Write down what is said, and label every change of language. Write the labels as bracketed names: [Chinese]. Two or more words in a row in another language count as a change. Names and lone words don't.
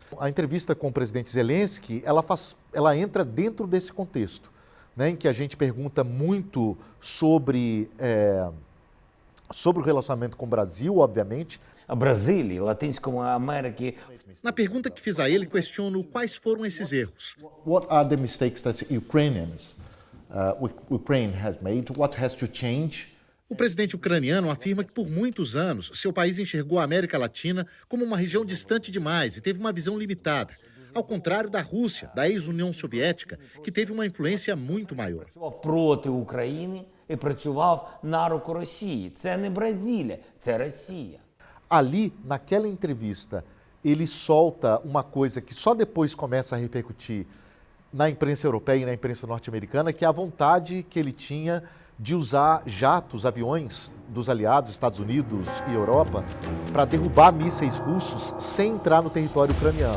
[Portuguese] A entrevista com o presidente Zelensky, ela entra dentro desse contexto, né, em que a gente pergunta muito sobre o relacionamento com o Brasil, obviamente. [Ukrainian] A Brasília, Latinska América. [Portuguese] Na pergunta que fiz a ele, questiono quais foram esses erros. [English] What are the mistakes that Ukraine has made? What has to change? [Portuguese] O presidente ucraniano afirma que por muitos anos seu país enxergou a América Latina como uma região distante demais e teve uma visão limitada. Ao contrário da Rússia, da ex-União Soviética, que teve uma influência muito maior. [Ukrainian] Проти України і працював на руку Росії. Це не Бразилія, це Росія. [Portuguese] Ali, naquela entrevista, ele solta uma coisa que só depois começa a repercutir na imprensa europeia e na imprensa norte-americana, que é a vontade que ele tinha de usar jatos, aviões dos aliados, Estados Unidos e Europa, para derrubar mísseis russos sem entrar no território ucraniano.